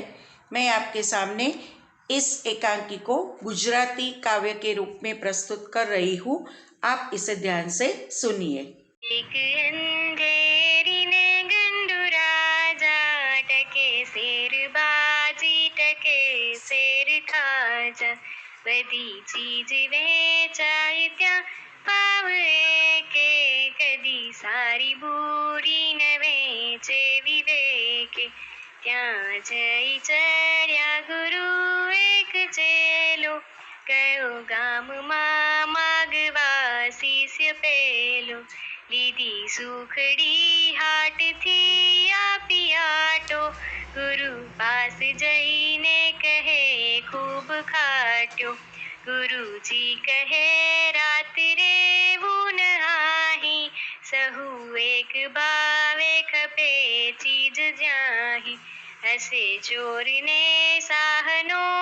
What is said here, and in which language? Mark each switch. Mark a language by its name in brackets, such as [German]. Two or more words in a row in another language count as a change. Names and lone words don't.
[Hindi] मैं आपके सामने इस एकांकी को गुजराती काव्य के रूप में प्रस्तुत कर रही हूँ। आप इसे ध्यान से सुनिए। [Gujarati] એક અંધેરી ને ગંડૂ રાજા, ટકે શેર બાજી ટકે શેર ખાજા, બધી ચીજ વેચાય ત્યા ભાવ એકે, કદી સારી બૂરી ન વેચે વિવેકે, ત્યાં જઈ ચડ્યા ગુરુ એક ચેલો, કયો ગામમાં માગવા શિષ્ય પેલો, લીધી સુખડી હાટથી આપી આટો, ગુરુ પાસ જઈને કહે ખૂબ ખાટ્યો, ગુરુજી કહે રાત રેવું નહાહી, સહુ એક ભાવે ખપે ચીજ જ્યાહી, હસે ચોર ને સાહનો